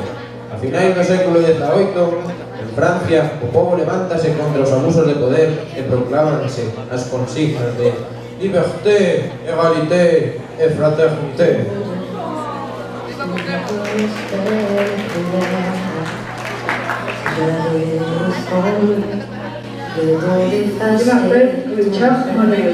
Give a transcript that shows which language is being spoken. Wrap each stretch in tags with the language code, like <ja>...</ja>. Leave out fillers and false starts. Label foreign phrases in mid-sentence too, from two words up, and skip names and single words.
<gl>A finais do século XVIII, en Francia, o povo levántase contra os abusos de poder e proclámanse as consignas de</gl> <fr>liberté, égalité</fr> <gl>e fraternité.</gl> <fr>Je m'appelle Richard Monnet.</fr>